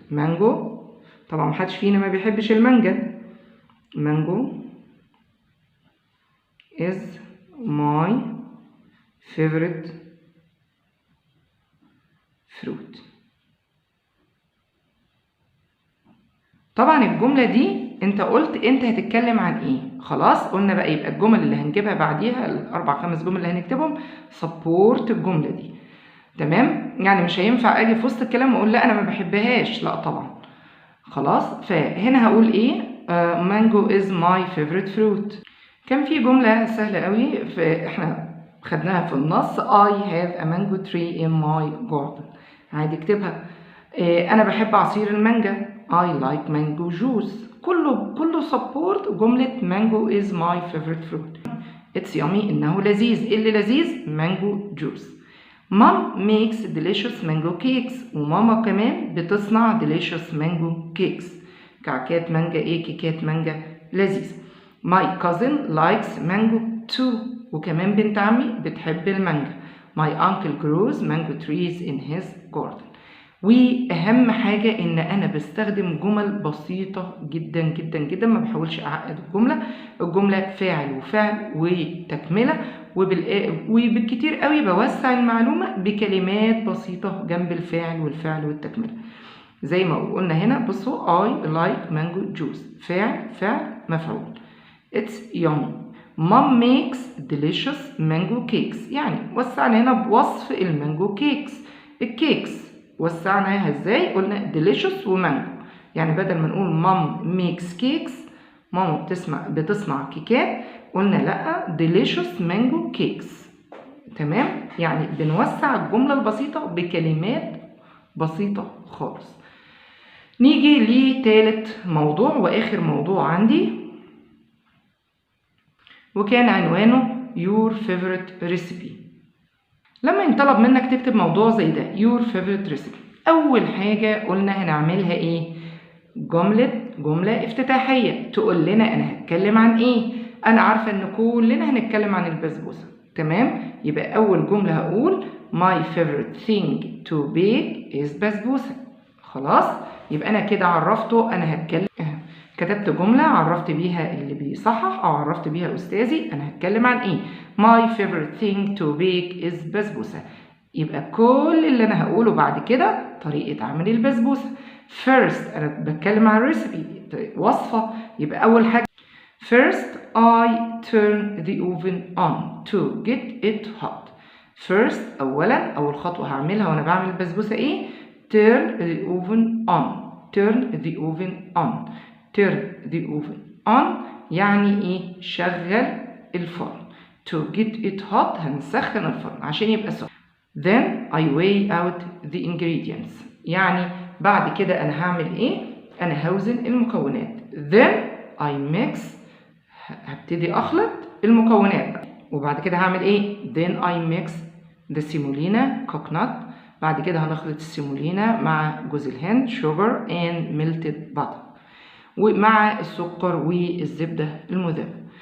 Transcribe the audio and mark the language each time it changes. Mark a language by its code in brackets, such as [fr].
[ar] مانجو طبعا محدش فينا ما بيحبش المانجا. [en] mango is my favorite fruit. [ar] طبعا الجملة دي انت قلت انت هتتكلم عن ايه. خلاص قلنا بقى يبقى الجمل اللي هنجيبها بعديها الاربع خمس جمل اللي هنكتبهم سبورت الجملة دي. تمام. يعني مش هينفع اجي في وسط الكلام واقول لا انا ما بحبهاش، لا طبعا. خلاص. فهنا هقول ايه [en] mango is my favorite fruit. [ar] كان في جملة سهلة قوي احنا خدناها في النص [en] I have a mango tree in my garden. [ar] عادي اكتبها. انا بحب عصير المانجا [en] I like mango juice. [ar] كله support جملة [en] mango is my favorite fruit. It's yummy [ar] إنه لذيذ. إيه اللي لذيذ؟ [en] mango juice. Mom makes delicious mango cakes. [ar] وماما كمان بتصنع [en] delicious mango cakes. [ar] كعكات مانجا ايه كيكات مانجا لذيذة. [en] My cousin likes mango too. [ar] وكمان بنت عمي بتحب المانجا. [en] My uncle grows mango trees in his garden. [ar] واهم حاجه ان انا بستخدم جمل بسيطه جدا جدا جدا. ما بحاولش اعقد الجمله فاعل وفعل وتكمله وبالكتير قوي بوسع المعلومه بكلمات بسيطه جنب الفاعل والفعل والتكمله. زي ما قلنا هنا بصوا [en] I like mango juice. [ar] فعل مفعول. [en] It's yummy. Mom makes delicious mango cakes. [ar] يعني وسعنا هنا بوصف المانجو كيكس. الكيكس وسعناها ازاي؟ قلنا delicious ومانجو. يعني بدل ما نقول [en] mom makes cakes [ar] ماما بتصنع كيكات، قلنا لا [en] delicious mango cakes. [ar] تمام. يعني بنوسع الجملة البسيطة بكلمات بسيطة خالص. نيجي لثالث موضوع واخر موضوع عندي وكان عنوانه [en] your favorite recipe. [ar] لما ينطلب منك تكتب موضوع زي ده [en] your favorite recipe، [ar] اول حاجة قلنا هنعملها ايه؟ جملة افتتاحية تقول لنا انا هتكلم عن ايه. انا عارفة ان كلنا هنتكلم عن البسبوسة. تمام. يبقى اول جملة هقول [en] my favorite thing to bake is بسبوسة. [ar] خلاص. يبقى انا كده عرفته انا هتكلم. كتبت جملة عرفت بيها اللي بيصحح او عرفت بيها استاذي انا هتكلم عن ايه. [en] my favorite thing to bake is بسبوسة. [ar] يبقى كل اللي انا هقوله بعد كده طريقة عمل البسبوسة. first انا بتكلم عن recipe وصفة. يبقى اول حاجة [en] First, I turn the oven on to get it hot. [ar] First أولا أول خطوة هعملها وأنا بعمل البسبوسة إيه؟ [en] Turn the oven on. Turn the oven on. Turn the oven on [ar] يعني إيه؟ شغل الفرن. [en] To get it hot [ar] هنسخن الفرن عشان يبقى سخن. [en] Then I weigh out the ingredients. [ar] يعني بعد كده أنا هعمل إيه؟ أنا هوزن المكونات. [en] Then I mix. [ar] هبتدي أخلط المكونات. وبعد كده هعمل إيه؟ [en] Then I mix the semolina coconut. [ar] بعد كده هنخلط السيمولينا مع جوز الهند [en] sugar and melted butter [ar] ومع السكر والزبدة المذابة.